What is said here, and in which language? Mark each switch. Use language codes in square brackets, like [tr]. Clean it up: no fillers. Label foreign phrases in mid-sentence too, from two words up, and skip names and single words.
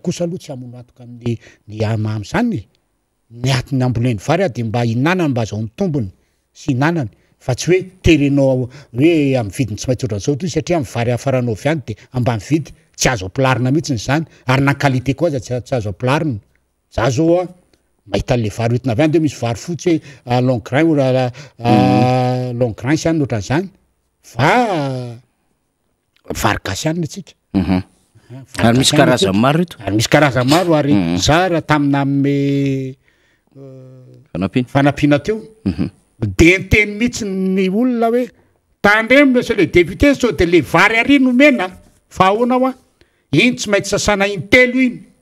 [mg] kosa aloha tsy amono atoka amin'ny amamy zany ny atiny amboleny vary de mba hinanany mba azaony tombony sy hinanany fa tsy hoe terenao hoe amin'ny vidiny tsy maintsy ohatran'izao toy satria amin'ny vary afaranao avy any de ambany vidy tsy azo ampilarina mihitsiny zany ary na qualité koa aza tsy azo ampilarina za zao mahita le vary oetina avy any de misy vary fotsy hoe [en] long grain long grain [mg] sy any ohatran'izany fa vary gasy any atsika ary misy karazany maro ito ary misy karazany maro ary zara tamina ame fanampiana teo de nteny mihitsy ny olona hoe tandremo [fr] monsieur le député [mg] sao de le vary ary nomena fa ahoana iny tsy maintsy sasana intelo iny